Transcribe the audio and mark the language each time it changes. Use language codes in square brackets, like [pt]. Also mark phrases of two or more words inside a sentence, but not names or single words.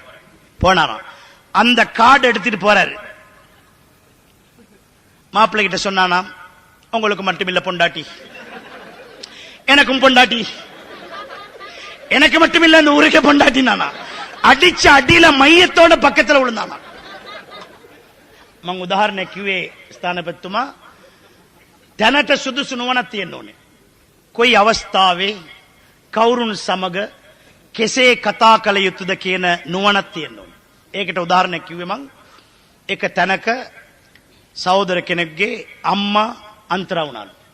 [ta] போனாராம். அந்த கார்டு எடுத்துட்டு போறாரு. மாப்பிள்ளை கிட்ட சொன்னானாம், உங்களுக்கு மட்டுமில்ல பொண்டாட்டி, எனக்கும் பொண்டாட்டி, எனக்கு மட்டுமில்ல இந்த ஊருக்கே பொண்டாட்டி. நானா அடிச்ச அடியில மையத்தோட பக்கத்துல விழுந்தானா. [si] මං උදාහරණයක් කිව්වේ ස්ථානපතිතුමා දැනට සුදුසු නුවණක් තියෙන්න ඕනේ. කොයි අවස්ථාවේ කවුරුන් සමග කෙසේ කතා කළ යුතුද කියන නුවණක් තියෙන්න ඕනේ. ඒකට උදාහරණයක් කිව්වේ මං එක තැනක සහෝදර කෙනෙක්ගේ අම්මා අන්තරා වුණාලු.